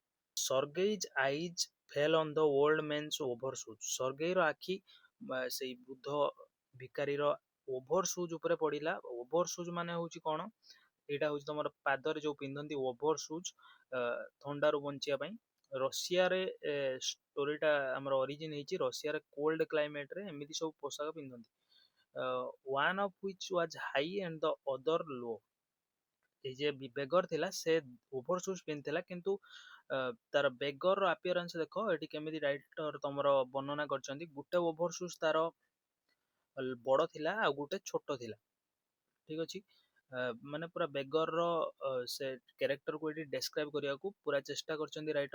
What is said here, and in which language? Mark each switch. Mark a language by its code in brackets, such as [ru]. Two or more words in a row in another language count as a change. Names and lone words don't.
[en] Sergei's eyes fell on the old man's over shoes, [or] ସର୍ଗେଇର ଆଖି ସେଇ ବୃଦ୍ଧ ଭିକାରୀର [en] over shoes [or] ଉପରେ ପଡିଲା। [en] over shoes [or] ମାନେ ହଉଛି କଣ? ଏଇଟା ହଉଛି ତମର ପାଦରେ ଯୋଉ ପିନ୍ଧନ୍ତି [en] over shoes, [or] ଥଣ୍ଡାରୁ ବଞ୍ଚିବା ପାଇଁ। ରଷିଆରେ ଷ୍ଟୋରିଟା ଆମର ଅରିଜିନ ହେଇଛି, ରଷିଆରେ [en] cold climate [or] ଏମିତି ସବୁ ପୋଷାକ ପିନ୍ଧନ୍ତି। [en] one of which was high and the other low। [or] ଏଇ ଯେ ବେଗର ଥିଲା ସେ ଓଭର ସୁଜ୍ ପିନ୍ଧିଥିଲା, କିନ୍ତୁ ତାର [en] beggar appearance [or] ଦେଖ ଏଠି କେମିତି ରାଇଟର ତମର ବର୍ଣ୍ଣନା କରିଛନ୍ତି। ଗୋଟେ [en] over shoes [or] ତାର ବଡ ଥିଲା ଆଉ ଗୋଟେ ଛୋଟ ଥିଲା, ଠିକ ଅଛି। ମାନେ ପୁରା ବେଗର ସେ କ୍ୟାରେକ୍ଟରକୁ ଏଠି ଡେସ୍କ୍ରାଇବ କରିବାକୁ ପୁରା ଚେଷ୍ଟା କରିଛନ୍ତି ରାଇଟର।